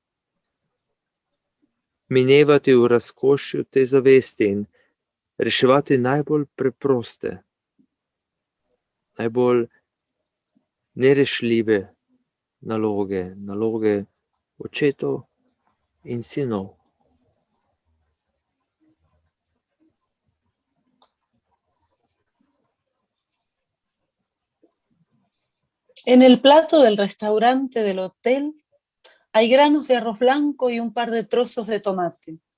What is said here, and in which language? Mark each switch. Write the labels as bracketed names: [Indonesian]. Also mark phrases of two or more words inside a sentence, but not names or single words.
[Slovenian] Minevati v razkošju te zavesti in reševati najbolj preproste, najbolj nerešljive naloge očetov in sinov. [Spanish] En el plato del restaurante del hotel hay granos de arroz blanco y un par de trozos de tomate.